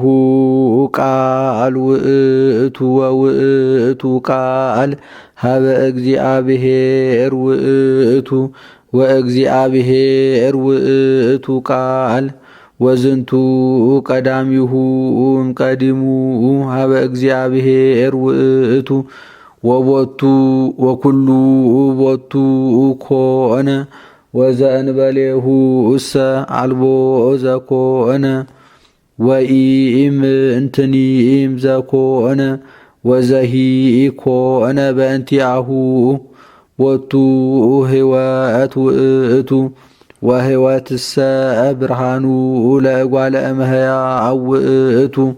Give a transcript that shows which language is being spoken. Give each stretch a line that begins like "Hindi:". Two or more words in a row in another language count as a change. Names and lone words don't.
Geez: ቃል ውእቱ ወውእቱ ቃል ሀበ እግዚአብሔር ውእቱ ወእግዚአብሔር ውእቱ ቃል ወዝንቱ ቀዳሚሁ እምቀዲሙ ሀበ እግዚአብሔር ውእቱ ወቦቱ ወኩሉ ቦቱ ኮነ ወዘእንበሌሁ እሰ አልቦ ዘኮነ ወኢምንትኒም ዘኮነ ወዘሂ ኮነ በእንቲአሁ ቦቱ ሕይወት ውእቱ ወሕይወትሰ ብርሃኑ ለእጓለ እመሕያው ውእቱ